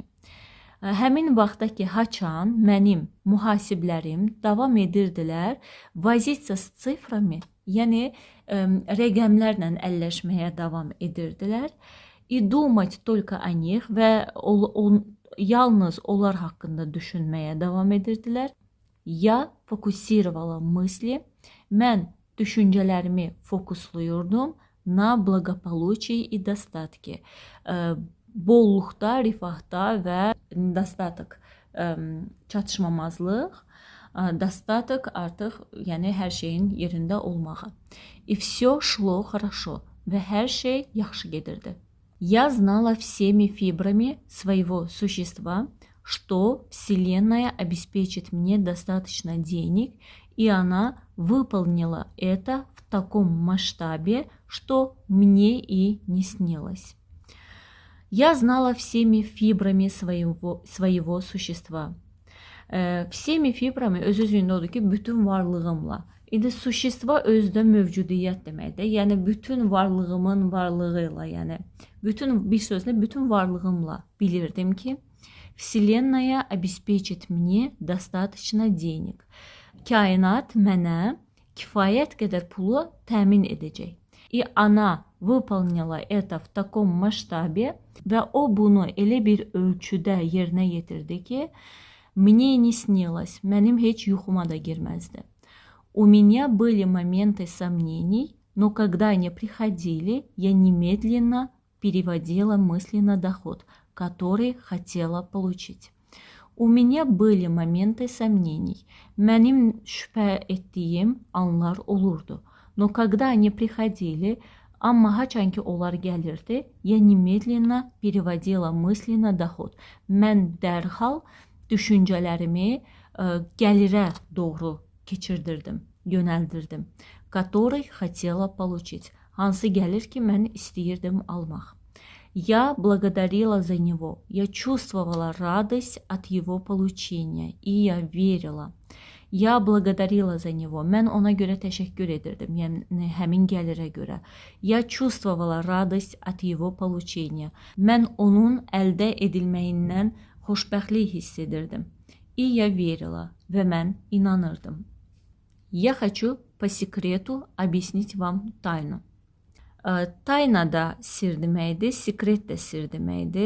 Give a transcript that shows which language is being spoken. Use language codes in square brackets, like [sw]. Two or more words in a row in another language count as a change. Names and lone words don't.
[az] Həmin vaxtdakı haçan mənim mühasiblərim davam edirdilər [ru] возиться с цифрами, [az] yəni rəqəmlərlə əlləşməyə davam edirdilər. [ru] И думать только о них [az] və yalnız onlar haqqında düşünməyə davam edirdilər. [ru] Я fokusировала мысли, [az] mən düşüncələrimi fokusluyordum [ru] на благополучии и достатке. [az] Bolluqda, rifahda və достаток çatışmamazlıq, достаток artıq, yəni hər şeyin yerində olmağı. [ru] И все шло хорошо [az] və hər şey yaxşı gedirdi. [ru] Я знала всеми фибрами своего существа, что Вселенная обеспечит мне достаточно денег, и она выполнила это в таком масштабе, что мне и не снилось. Я знала всеми фибрами своего существа. Всеми фибрами [az] öz-özlüyündə odur ki, bütün varlığımla. İndi sущество özdə mövcudiyyət deməkdir. Yəni bütün varlığımın varlığıyla, yəni bir sözlə bütün varlığımla bilirdim ki, [ru] Вселенная обеспечит мне достаточно денег. [az] Kainat mənə kifayət qədər pulu təmin edəcək. [ru] И она выполнила это в таком масштабе [az] və o bunu elə bir ölçüdə yerinə yetirdi ki, [ru] мне не снилось, [az] mənim heç yuxuma da girməzdi. [ru] У меня были моменты сомнений, но когда они приходили, я немедленно переводила мысли на доход, который хотела получить. У меня были моменты сомнений. [az] Mənim şübhə etdiyim anlar olurdu. [ru] Но когда они приходили, [az] amma haçan ki onlar gəlirdi, [ru] я немедленно переводила мысли на доход. [az] Mən dərhal düşüncələrimi gəlirə doğru keçirdirdim, yönəldirdim. [ru] Который хотела получить. [az] Hansı gəlir ki, mən istəyirdim almaq. [ru] Я благодарила за него. Я чувствовала радость от его получения. И я верила. Я благодарила за него. [az] Mən ona görə təşəkkür edirdim. Yəni həmin gəlirə görə. [ru] Я чувствовала радость от его получения. [az] Mən onun əldə edilməyindən xoşbəxtlik hiss edirdim. [ru] И я верила. [az] ve mən inanırdım. [ru] Я хочу по секрету объяснить вам taynu. [az] Tayna da sir deməkdir, sekret də sir deməkdir.